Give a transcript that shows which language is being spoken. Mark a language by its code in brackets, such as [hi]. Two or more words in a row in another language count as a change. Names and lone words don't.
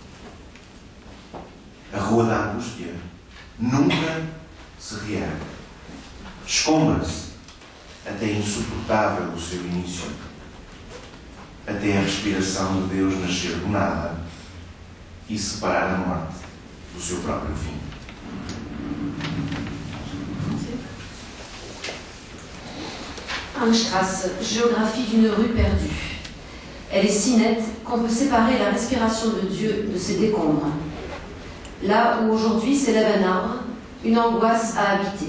[pt] A Rua da Angústia nunca se reergue. Escombra-se até insuportável o seu início, até a respiração de Deus nascer do nada e separar a morte do seu próprio fim. [fr] Angstrasse, géographie d'une rue perdue. Elle est si nette qu'on peut séparer la respiration de Dieu de ses décombres. Là où aujourd'hui s'élève un arbre, une angoisse a habité.